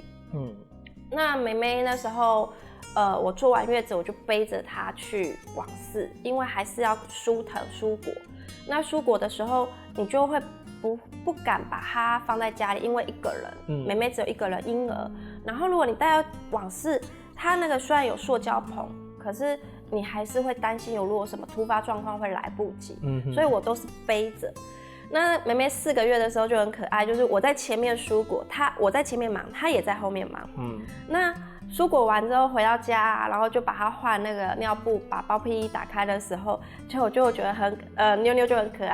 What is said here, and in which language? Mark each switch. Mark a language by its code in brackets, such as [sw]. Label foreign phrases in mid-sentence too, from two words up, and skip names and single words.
[zh] 那妹妹那時候，我坐完月子我就背着她去網室，因為還是要疏藤蔬果。那蔬果的時候，你就會不敢把它放在家裡，因為一個人，妹妹只有一個人嬰兒。然後如果你帶到網室，它那個雖然有塑膠棚，可是你還是會擔心有如果什麼突發狀況會來不及。所以我都是背着。那妹妹4個月的時候就很可愛，就是我在前面蔬果，我在前面忙，她也在後面忙。那蔬果完之後回到家，然後就把它換那個尿布，把包屁衣打開的時候，我就覺得妞妞就很可愛。